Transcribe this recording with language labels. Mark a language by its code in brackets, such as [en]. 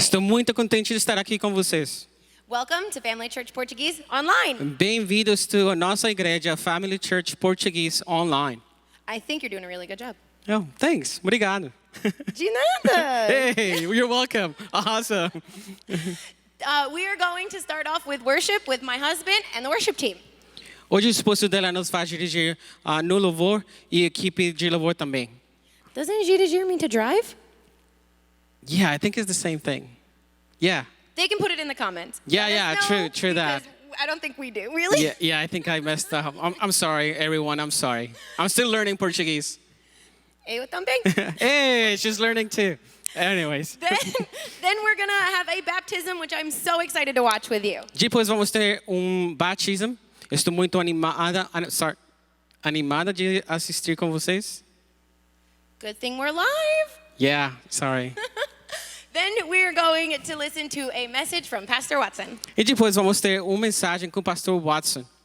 [pt] Estou muito contente de estar aqui com vocês. [en] Welcome to Family Church Portuguese Online. [pt] Bem-vindos à nossa igreja Family Church Português Online. [en] I think you're doing a really good job. Oh, thanks. [pt] Obrigado. De nada. [en] Hey, you're welcome. Awesome. We are going to start off with worship with my husband and the worship team. [pt] Hoje o esposo dela nos vai dirigir no louvor e a equipe de louvor também. [en] Doesn't dirigir mean to drive? Yeah, I think it's the same thing. Yeah. They can put it in the comments. Yeah, Let us yeah, know, true that. because I don't think we do. Really? Yeah, I think I messed up. I'm sorry, everyone. I'm sorry. I'm still learning Portuguese. [pt] Eu também. [en] Hey, she's learning too. Anyways. Then we're going to have a baptism, which I'm so excited to watch with you. [pt] Depois vamos ter batismo. Estou muito animada de assistir com vocês. [en] Good thing we're live. Yeah, sorry. Then we're going to listen to a message from Pastor Watson. [pt] E depois vamos ter mensagem com o pastor Watson.